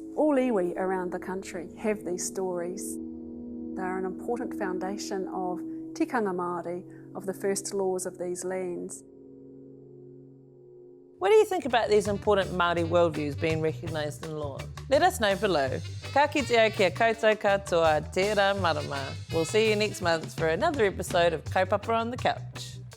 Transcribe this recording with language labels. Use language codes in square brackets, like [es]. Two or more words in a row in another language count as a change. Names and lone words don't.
[en] All iwi around the country have these stories. They're an important foundation of [mi] tikanga Māori, [en] of the first laws of these lands. What do you think about these important Māori worldviews being recognised in law? Let us know below. [mi] Ka kite au kia koutou katoa, tērā marama. [en] We'll see you next month for another episode of Kaupapa On The Couch.